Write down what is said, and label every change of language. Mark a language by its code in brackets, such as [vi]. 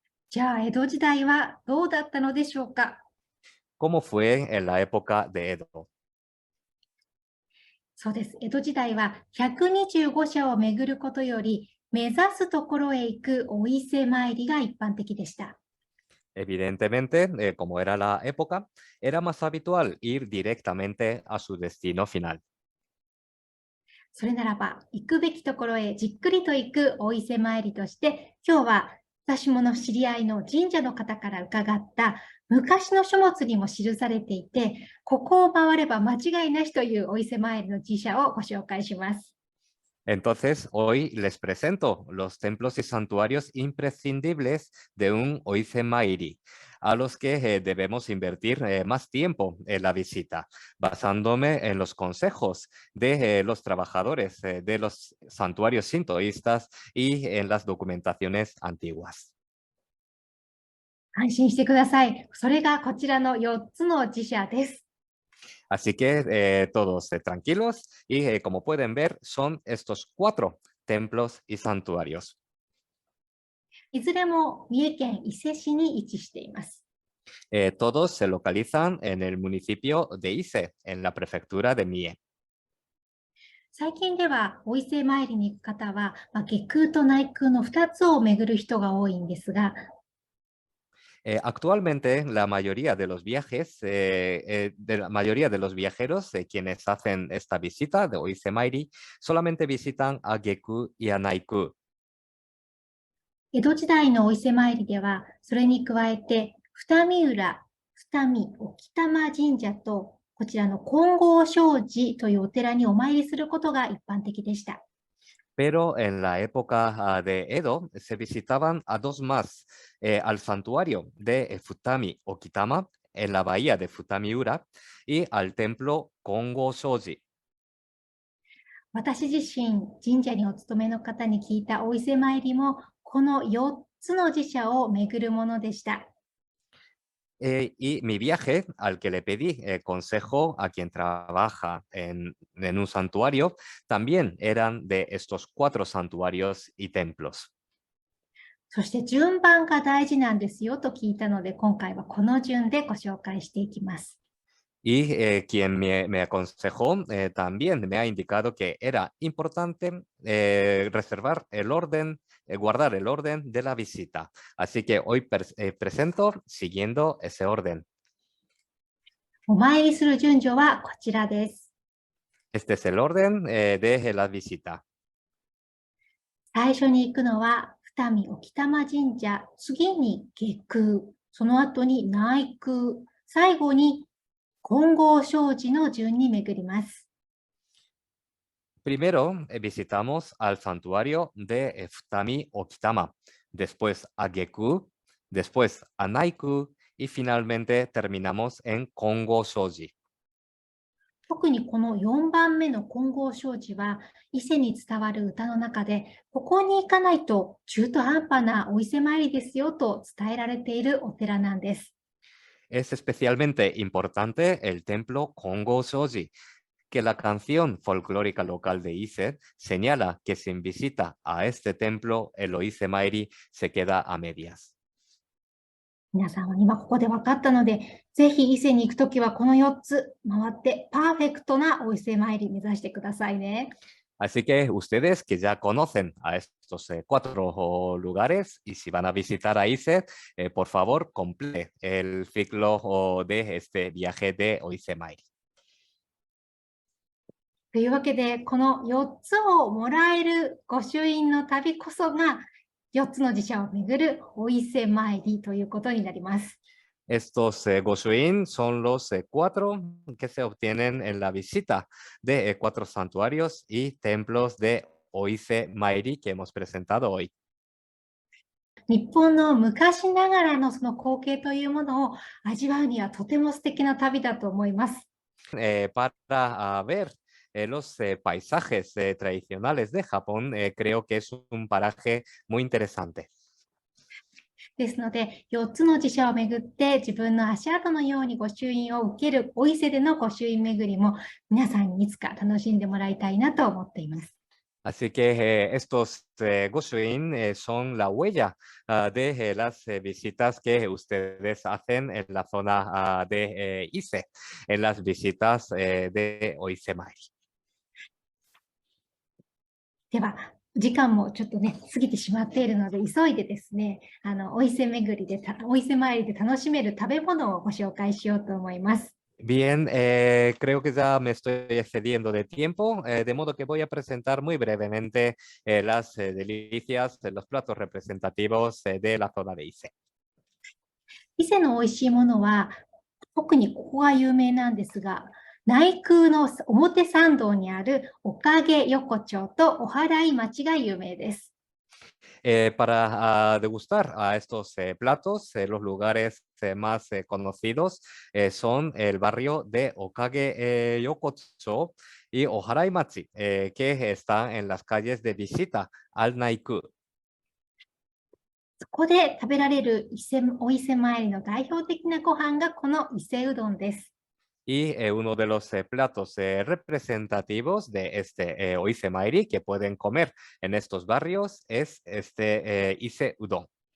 [ja] じゃあ、江戸時代はどうだったのでしょうか。 [es] ¿Cómo fue en la época de Edo? [ja] そうです。江戸時代は125社を巡ることより、目指すところへ行くお伊勢参りが一般的でした。 [es] Evidentemente, como era la época, era más habitual ir directamente a su destino final. [ja] それならば、行くべきところへじっくりと行くお伊勢参りとして、今日は私もの知り合いの神社の方から伺った昔の書物にも記されていて、ここを回れば間違いなしというお伊勢参りの寺社をご紹介します。 [es] Entonces, hoy les presento los templos y santuarios imprescindibles de un Oise Mairi, a los que debemos invertir más tiempo en la visita, basándome en los consejos de los trabajadores de los santuarios sintoístas y en las documentaciones antiguas. [ja] 安心してください。それがこちらの4つの寺社です。 [es] Así que todos tranquilos y como pueden ver son estos 4 templos y santuarios. [ja] いずれも三重県伊勢市に位置しています。 [es] Todos se localizan en el municipio de Ise, en la prefectura de Mie. [ja] 最近ではお伊勢参りに行く方は、外宮と内宮の2つを巡る人が多いんですが、 [es] Actualmente la mayoría de los viajes, la mayoría de los viajeros quienes hacen esta visita de Oise Mairi solamente visitan a Geku y a Naiku. [ja] 江戸時代のお伊勢参りでは、それに加えて、二見浦、二見沖玉神社と、こちらの金剛證寺というお寺にお参りすることが一般的でした。 [es] Pero en la época de Edo se visitaban a 2 más, al santuario de Futami Okitama en la bahía de Futamiura y al templo Kongo Shoji. [ja] 私自身、神社にお勤めの方に聞いたお伊勢参りも、この4つの寺社を巡るものでした。 [es] Y mi viaje, al que le pedí consejo a quien trabaja en un santuario, también eran de estos 4 santuarios y templos. [ja] そして順番が大事なんですよと聞いたので、今回はこの順でご紹介していきます。 [es] Y quien me aconsejó también me ha indicado que era importante reservar el orden, guardar el orden de la visita. Así que hoy presento siguiendo ese orden. [ja] お参りする順序はこちらです。 [es] Este es el orden de la visita. [ja] 最初に行くのは二見沖玉神社、次に外宮、その後に内宮、最後に金剛證寺の順に巡ります。 [es] Primero visitamos al santuario de Futami Okitama, después a Geku, después a Naiku y finalmente terminamos en Kongo Shoji. [ja] 特にこの4番目の金剛證寺は、伊勢に伝わる歌の中で、ここに行かないと中途半端なお伊勢参りですよと伝えられているお寺なんです。 [es] Es especialmente importante el templo Kongo Shoji, que la canción folclórica local de Ise señala que sin visita a este templo, el Oise Mairi se queda a medias. [ja] 皆さんは今ここで分かったので、ぜひ伊勢に行くときはこの4つ回ってパーフェクトなお伊勢参り目指してくださいね。 [es] Así que ustedes que ya conocen a estos 4 lugares y si van a visitar a Ise, por favor, complete el ciclo de este viaje de Oise Mairi. [ja] というわけで、この4つをもらえる御朱印の旅こそが、 4つの寺社を巡るお伊勢参りということになります。 [es] Estos Goshuin son los 4 que se obtienen en la visita de 4 santuarios y templos de Oise Mairi que hemos presentado hoy. [ja] 日本の昔ながらのその光景というものを味わうにはとても素敵な旅だと思います。 [es] Para ver los paisajes tradicionales de Japón, creo que es un paraje muy interesante. [ja] ですので、4つの寺社を巡って自分の足跡のように御朱印を受けるお伊勢での御朱印巡りも皆さんにいつか楽しんでもらいたいなと思っています。 [es] Así que estos Goshuin son la huella de las visitas que ustedes hacen en la zona de Ise, en las visitas de Oise Mairi. [ja] では、時間もちょっとね、過ぎてしまっているので、急いでですね、お伊勢巡りで、お伊勢参りで楽しめる食べ物をご紹介しようと思います。 [es] Bien, creo que ya me estoy excediendo de tiempo, de modo que voy a presentar muy brevemente las delicias, los platos representativos de la zona de Ise. [ja] 伊勢の美味しいものは、特にここが有名なんですが、内宮の表参道にあるおかげ横丁とお祓い町が有名です。 [es] Para degustar a estos platos, los lugares más conocidos son el barrio de Okage Yokocho y Oharaimachi, que está en las calles de visita al Naiku. [ja] そこで食べられるお伊勢参りの代表的なご飯がこの伊勢うどんです。 [es] Y uno de los platos representativos de este Oise Mairi que pueden comer en estos barrios es este Ise Udon.